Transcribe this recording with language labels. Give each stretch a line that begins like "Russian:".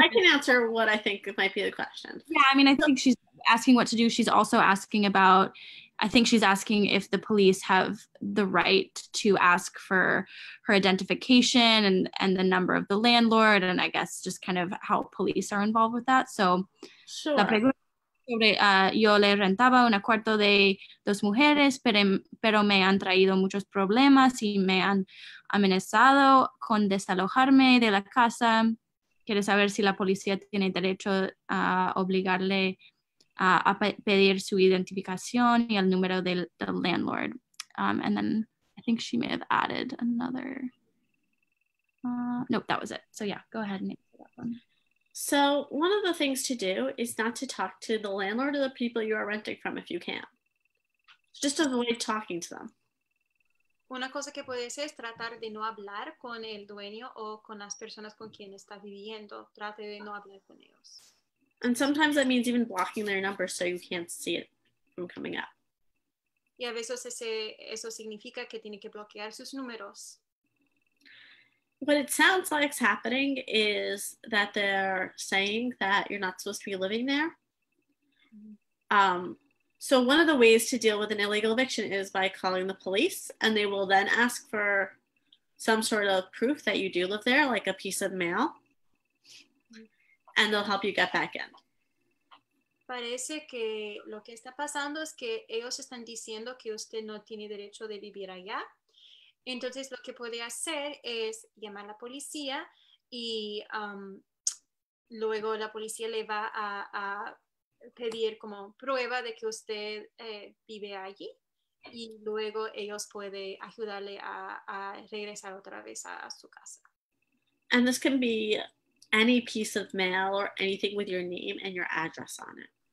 English: I can answer what I think might be the question. Yeah, I mean, I think she's asking what to do. She's also asking about, I think she's asking if the police have the right to ask for her identification and the number of the landlord, and I guess just kind of how police are involved with that. So, sure.
Spanish: La pregunta sobre, yo le rentaba un cuarto de 2 mujeres, pero me han traído muchos problemas y me han amenazado con desalojarme de la casa. Quiere saber si la policía tiene derecho a obligarle a pedir su identificación y el número del landlord.
English: And then I think she may have added another. Nope, that was it. So yeah, go ahead and answer that one. So one of the things to do is not to talk to the landlord or the people you are renting from if you can. Just avoid talking to them.
Spanish: Una cosa que puede ser es tratar de no hablar con el dueño o con las personas con quien está viviendo. Trate de no hablar con ellos.
English: And sometimes that means even blocking their number so you can't see it from coming up.
Spanish: Y a veces eso significa que tiene que bloquear sus números.
English: What it sounds like is happening is that they're saying that you're not supposed to be living there. So one of the ways to deal with an illegal eviction is by calling the police, and they will then ask for some sort of proof that you do live there, like a piece of mail, and they'll help you get back in.
Spanish: Parece que lo que está pasando es que ellos están diciendo que usted no tiene derecho de vivir allá. Entonces lo que puede hacer es llamar a la policía y luego la policía le va a pedir como prueba de que usted vive allí y luego ellos pueden ayudarle a regresar otra vez a su casa.
English: And this can be any piece of mail or anything with your name and your address on it.